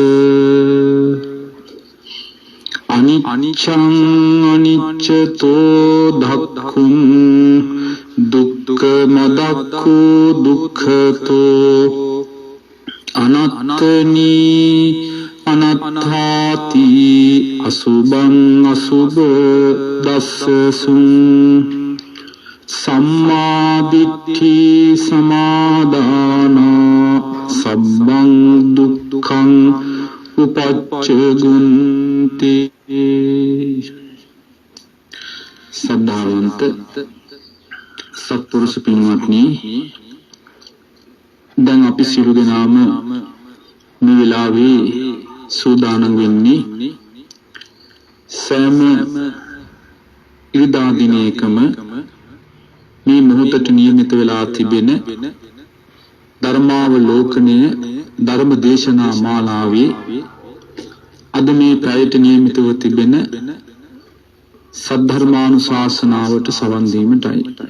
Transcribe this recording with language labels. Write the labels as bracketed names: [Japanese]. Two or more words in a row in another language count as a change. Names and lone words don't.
[Pali] අනිච්ඡං අනිච්චතෝ ධක්ඛුං දුක්ඛ මදක්ඛෝ දුක්ඛතෝ අනත්තනී අනත්ථාති අසුභං අසුභ දස්සසුං සම්මාදිට්ඨි සමාදාන සබ්බං දුක්ඛං උපච්චගුන්ති. [Sinhala] සද්ධාවන්ත සත්පුරුෂ පින්වත්නි, දැන් අපි සියලු දෙනාම මේ වෙලාවේ සූදානම් වෙන්නේ සෑම ඉරිදා දිනයකම මේ මොහොතට නියමිත වෙලා තිබෙන ධර්මාවලෝකනය ධර්ම දේශනා මාලාවේ අද මේ පැයට නියමිතව තිබෙන සද්ධර්මානුශාසනාවට සවන් දීමටයි.